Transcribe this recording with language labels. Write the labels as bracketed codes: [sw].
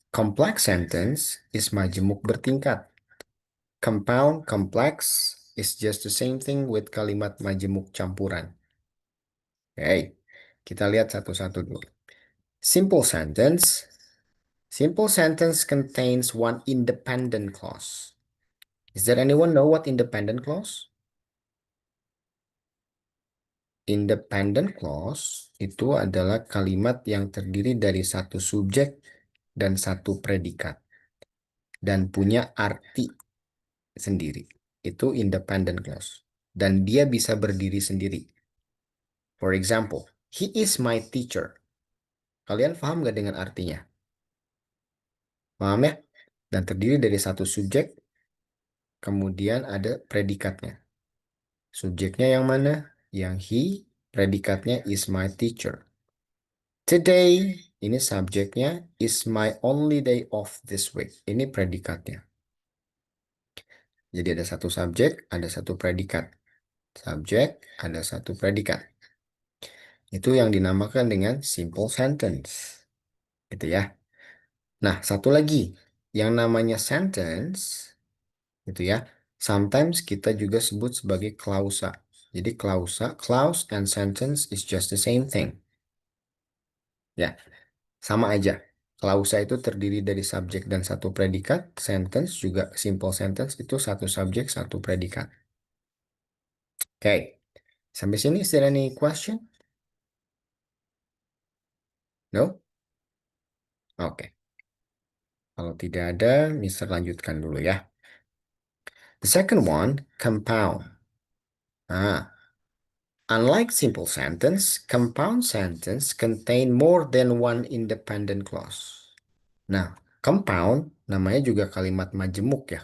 [en] Complex sentence is [id] majemuk bertingkat. [en] Compound complex is just the same thing with [id] kalimat majemuk campuran. Oke, kita lihat satu-satu dulu. Simple sentence. [en] Simple sentence contains one independent clause. Is there anyone know what independent clause? [id] Independent clause itu adalah kalimat yang terdiri dari satu subjek dan satu predikat dan punya arti sendiri. Itu independent clause. Dan dia bisa berdiri sendiri. [en] For example, he is my teacher. [id] Kalian paham nggak dengan artinya? Paham ya? Dan terdiri dari satu subjek, kemudian ada predikatnya. Subjeknya yang mana? Yang he, predikatnya [en] is my teacher. Today, [id] ini subjeknya [en] is my only day off this week. [id] Ini predikatnya. Jadi ada satu subjek, ada satu predikat. Subjek, ada satu predikat. Itu yang dinamakan dengan simple sentence. Gitu ya. Nah, satu lagi. Yang namanya sentence, gitu ya. [en] Sometimes [id] kita juga sebut sebagai klausa. Jadi klausa, [en] clause and sentence is just the same thing. [id] Ya, sama aja. Klausa itu terdiri dari subjek dan satu predikat. Sentence juga simple sentence itu satu subjek, satu predikat. Oke. Sampai sini, [en] is there any question? No? Oke. [id] Kalau tidak ada, Mister lanjutkan dulu ya. [en] The second one, compound. Unlike simple sentence, compound sentence contain more than one independent clause. [id] Nah, compound namanya juga kalimat majemuk ya.